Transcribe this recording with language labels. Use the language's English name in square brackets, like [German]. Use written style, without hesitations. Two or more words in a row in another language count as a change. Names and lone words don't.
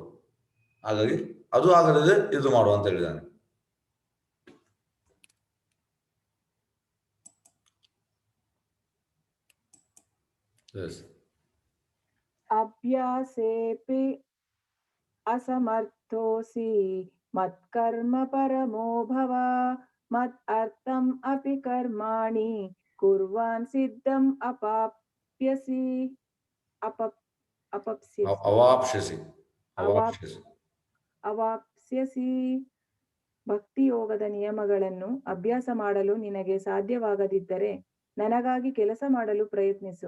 [Kannada] ಹಾಗಾಗಿ ಅದು ಆಗದಿದೆ ಇದು ಮಾಡುವ ಅಂತ ಹೇಳಿದ್ದಾನೆ. [Sanskrit] ಅಭ್ಯಾಸೇಪಿ ಅಸಮರ್ಥೋಸಿ ಮತ್ಕರ್ಮ ಪರಮೋ ಭವ ಮತ್ ಅರ್ಥಂ ಅಪಿ ಕರ್ಮಾಣಿ ಕುರ್ವಾನ್ ಸಿದ್ಧಂ ಅವಾಪ್ಸ್ಯಸಿ. [Kannada] ಭಕ್ತಿಯೋಗದ ನಿಯಮಗಳನ್ನು ಅಭ್ಯಾಸ ಮಾಡಲು ನಿನಗೆ ಸಾಧ್ಯವಾಗದಿದ್ದರೆ ನನಗಾಗಿ ಕೆಲಸ ಮಾಡಲು ಪ್ರಯತ್ನಿಸು.